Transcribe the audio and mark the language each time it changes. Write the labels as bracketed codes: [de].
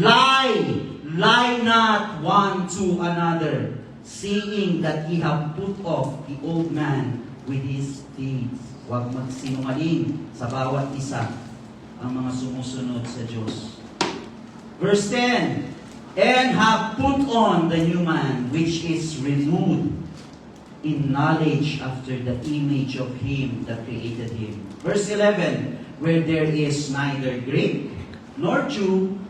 [en] Lie not one to another, seeing that ye have put off the old man with his deeds. [tl] Huwag magsinungaling sa bawat isa ang mga sumusunod sa Diyos. [en] Verse 10, and have put on the new man, which is renewed in knowledge after the image of Him that created him. Verse 11, where there is neither Greek nor Jew,